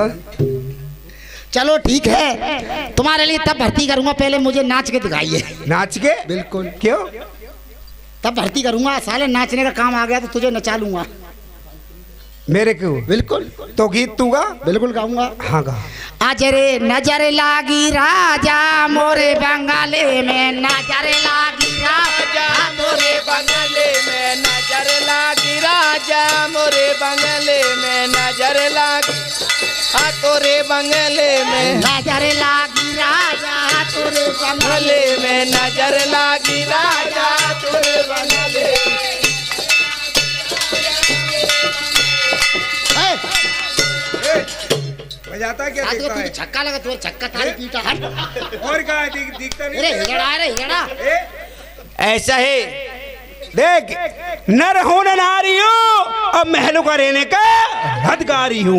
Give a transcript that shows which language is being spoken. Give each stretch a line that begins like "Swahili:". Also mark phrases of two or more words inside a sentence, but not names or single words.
Hindi: चलो ठीक है, तुम्हारे लिए तब भर्ती करूंगा, पहले मुझे नाच के दिखाइए। नाच के? बिल्कुल। क्यों? तब भर्ती करूंगा। साले नाचने का काम आ गया तो तुझे नचा लूंगा। मेरे को? बिल्कुल। तो गीत दूंगा? बिल्कुल गाऊंगा। हाँ गा। आज रे नजर लागी राजा मोरे बंगाले में, नजर लागी राजा मोरे बंगले में नजर लागी राजा मोरे बंगले में नजर लागी तोरे बंगले में नजर लागी राजा तोरे बंगले में नजर लागी राजा तोरे बंगले बजाता क्या दिखता है? छक्का लगा तुझे, छक्का थाली पीटा। हट। और क्या दिखता नहीं? अरे हिजड़ा रे हिजड़ा। ऐसा है। देख नर हूं न नारी हूं अब महलों का रहने का हदगारी हूँ।